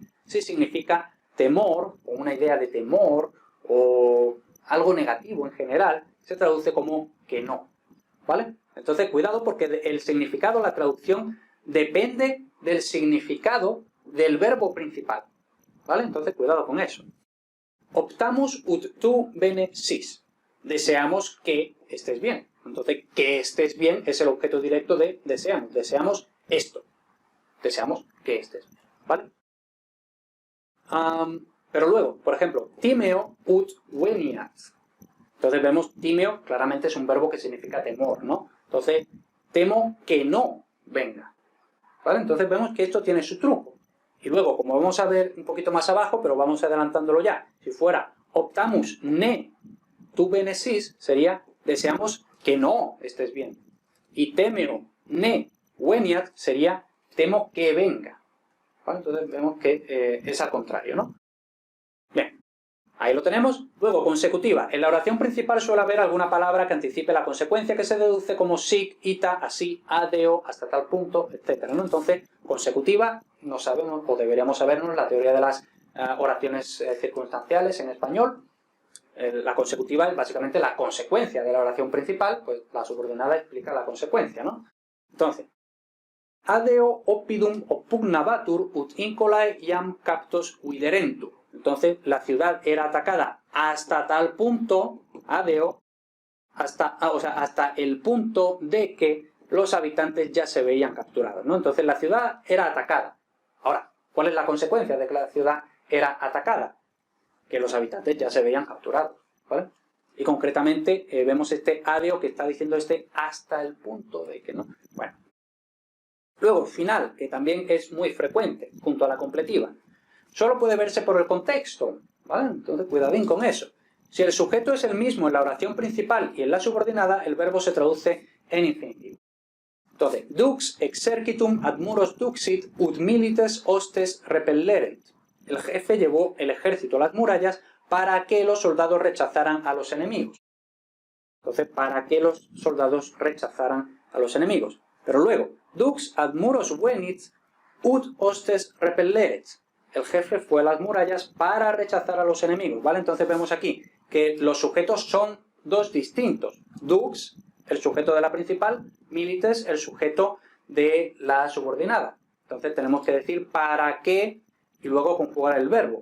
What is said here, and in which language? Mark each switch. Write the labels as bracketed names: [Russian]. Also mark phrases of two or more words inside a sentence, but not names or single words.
[Spanish] Si significa temor, o una idea de temor, o algo negativo en general, se traduce como que no, ¿vale? Entonces, cuidado porque el significado, la traducción, depende del significado del verbo principal, ¿vale? Entonces, cuidado con eso. [Latin] Optamus ut tu bene sis. [Spanish] Deseamos que estés bien. Entonces, que estés bien es el objeto directo de deseamos. Deseamos esto. Deseamos que estés bien, ¿vale? Pero luego, por ejemplo, [Latin] timeo ut veniat. [Spanish] Entonces vemos, timeo claramente es un verbo que significa temor, ¿no? Entonces, temo que no venga, ¿vale? Entonces vemos que esto tiene su truco. Y luego, como vamos a ver un poquito más abajo, pero vamos adelantándolo ya, si fuera [Latin] optamus ne tu bene sis, [Spanish] sería deseamos que no estés bien. Y [Latin] temeo ne veniat [Spanish] sería temo que venga, ¿vale? Entonces vemos que es al contrario, ¿no? Bien, ahí lo tenemos. Luego, consecutiva. En la oración principal suele haber alguna palabra que anticipe la consecuencia, que se deduce como [Latin] sic, ita, [Spanish] así, adeo, hasta tal punto, etc., ¿no? Entonces, consecutiva, no sabemos, o deberíamos sabernos la teoría de las oraciones circunstanciales en español. La consecutiva es básicamente la consecuencia de la oración principal, pues la subordinada explica la consecuencia, ¿no? Entonces, [Latin] adeo oppidum oppugnabatur ut incolae iam captos viderentur. [Spanish] Entonces, la ciudad era atacada hasta tal punto, adeo, hasta el punto de que los habitantes ya se veían capturados, ¿no? Entonces, la ciudad era atacada. Ahora, ¿cuál es la consecuencia de que la ciudad era atacada? Que los habitantes ya se veían capturados, ¿vale? Y concretamente vemos este adeo que está diciendo hasta el punto de que no. Bueno. Luego, final, que también es muy frecuente, junto a la completiva. Solo puede verse por el contexto, ¿vale? Entonces, cuidadín con eso. Si el sujeto es el mismo en la oración principal y en la subordinada, el verbo se traduce en infinitivo. Entonces, [Latin] dux exercitum ad muros duxit ut milites hostes repellerent. [Spanish] El jefe llevó el ejército a las murallas para que los soldados rechazaran a los enemigos. Entonces, para que los soldados rechazaran a los enemigos. Pero luego, [Latin] dux ad muros venit ut hostes repelleret. [Spanish] El jefe fue a las murallas para rechazar a los enemigos, ¿vale? Entonces vemos aquí que los sujetos son dos distintos. Dux, el sujeto de la principal, milites, el sujeto de la subordinada. Entonces tenemos que decir para qué y luego conjugar el verbo.